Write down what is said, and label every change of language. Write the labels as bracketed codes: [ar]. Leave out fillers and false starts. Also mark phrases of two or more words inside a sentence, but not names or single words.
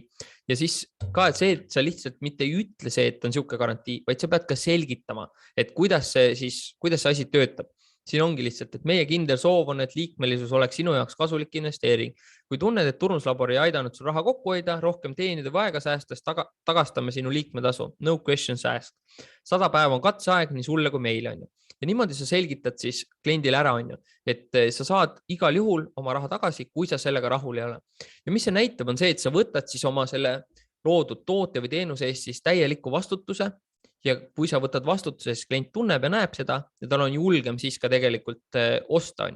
[et] Ja siis ka et see, et sa lihtsalt mitte ei ütle see, et on siuke garantii, vaid sa pead ka selgitama, et kuidas see asi töötab. Siin ongi lihtsalt, et meie kindel soov on, et liikmelisus oleks sinu jaoks kasulik investeering. Kui tunned, et turunduslabor ei aidanud sul raha kokku hoida, rohkem teenida või aega säästes, tagastame sinu liikmetasu. [en] No questions asked. [et] 100 päeva on katseaeg nii sulle kui meile on ju. Ja niimoodi sa selgitad siis kliendile ära on ju, et sa saad igal juhul oma raha tagasi, kui sa sellega rahul ei ole. Ja mis see näitab on see, et sa võtad siis oma selle loodud toote või teenuse eest siis täieliku vastutuse. Ja kui sa võtad vastutuse, siis klient tunneb ja näeb seda ja tal on julgem siis ka tegelikult osta on ju.